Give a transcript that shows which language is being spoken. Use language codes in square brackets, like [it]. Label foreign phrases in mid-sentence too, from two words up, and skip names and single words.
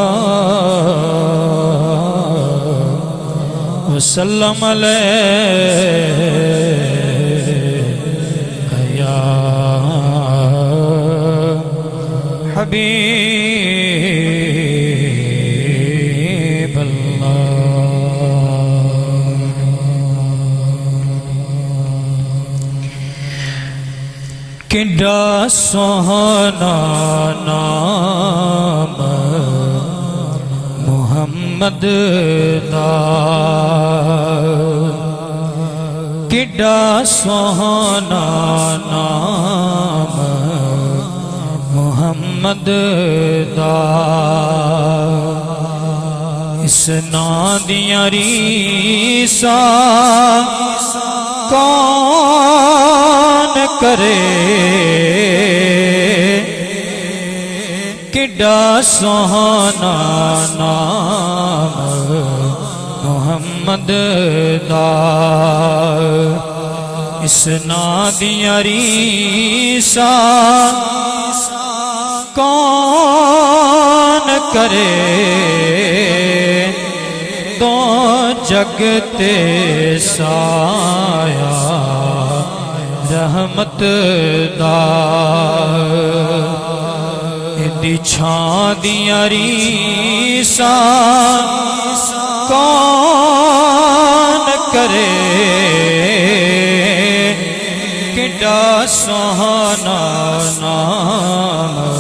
[ar] وسلم علیہ یا حبیب اللہ [pa] کڈا سوہنا نام محمد دا کڈا سوہنا نام محمد دا اس نام دیاں ریساں کون کرے کڈا سوہنا نام محمد دا اس نام دیاں ریساں کون کرے تو جگ تے سایہ رحمت دا دی چھاں دیاں ریساں کون کرے کڈا سوہنا نام